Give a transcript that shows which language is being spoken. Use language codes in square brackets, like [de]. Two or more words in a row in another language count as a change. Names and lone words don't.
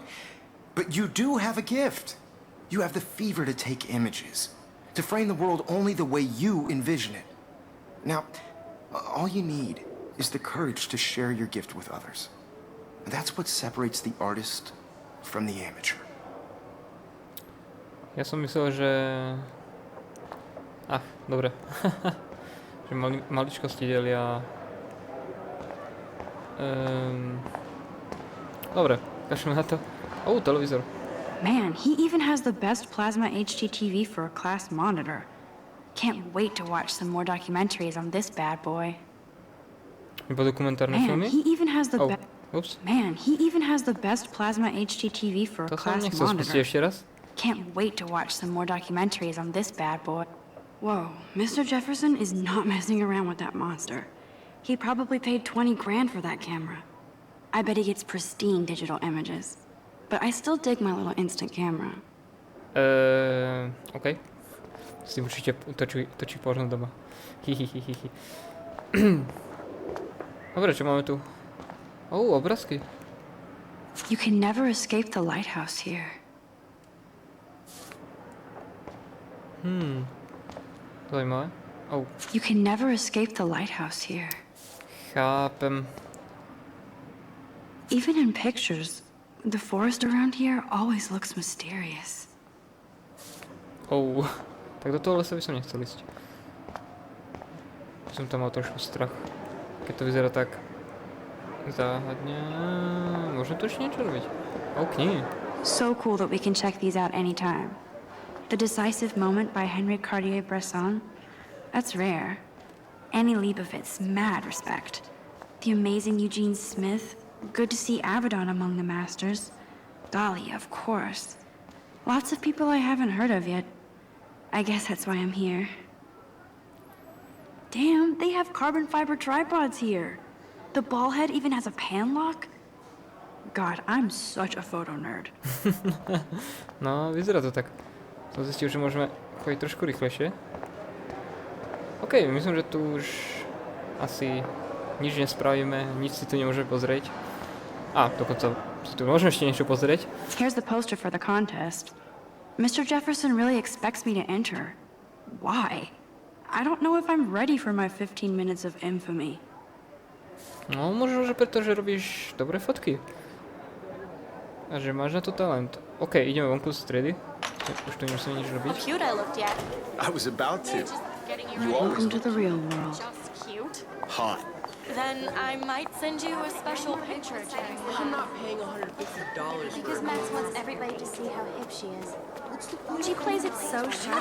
[en] But you do have a gift. You have the fever to take images, to frame the world only the way you envision it. Now, all you need is the courage to share your gift with others. And that's what separates the artist from the amateur. [sk] Ja som myslel, že... Ach, dobre. Že maličkosti delia... Dobre, kašľme na to. Televízor. [en] Man, he even has the best plasma HD TV for a class monitor. Can't wait to watch some more documentaries on this bad boy. [sk] Iba dokumentárne [en] Man, [sk] filmy? [en] he even has the [sk] Ups. [en] Man, he even has the best plasma HD TV for a [sk] To som [en] class [sk] nechcel spustiť [en] monitor. [sk] ešte raz. [en] Can't wait to watch some more documentaries on this bad boy. Whoa, Mr. Jefferson is not messing around with that monster. He probably paid 20 grand for that camera. I bet he gets pristine digital images. But I still dig my little instant camera. OK. [sk] S tým určite točí porno doma. Hihihihi. Dobre, čo máme tu? Obrázky. [en] You can never escape the lighthouse here. [sk] Zajímavé. [en] You can never escape the lighthouse here. [sk] Chápem. [en] Even in pictures, the forest around here always looks mysterious. [sk] Tak do toho lesa by som nechcel ísť. Som tam mal trošku strach. Keď to vyzerá tak záhadne. Môžem tu ešte niečo robiť? Knihy. [en] So cool that we can check these out anytime. The Decisive Moment by Henry Cartier-Bresson. That's rare. Annie Leibovitz, mad respect. The amazing Eugene Smith. Good to see Avedon among the masters. Dali, of course. Lots of people I haven't heard of yet. I guess that's why I'm here. Damn, they have carbon fiber tripods here. The ball head even has a pan lock. God, I'm such a photo nerd. [sk] No, vyzerá to tak. Som zistil, že môžeme chodiť trošku rýchlejšie. OK, myslím, že tu už asi nič nespravíme, nič si tu nemôžeme pozrieť. Dokonca si tu môžeme ešte niečo pozrieť. [en] Here's the poster for the contest. Mr. Jefferson really expects me to enter. Why? I don't know if I'm ready for my 15 minutes of infamy. [sk] No, možno, že preto, že robíš dobré fotky. A že máš na to talent. OK, ideme vonku z triedy. Už tu nemusíme nič robiť. [en] How cute I looked yet. I was about to. Just getting you You ready. always Welcome to the real world. Just cute. hot. Then I might send you a special picture, Jen. I'm not paying $150 Because for Max wants everybody to see how hip she is. She plays it so shy.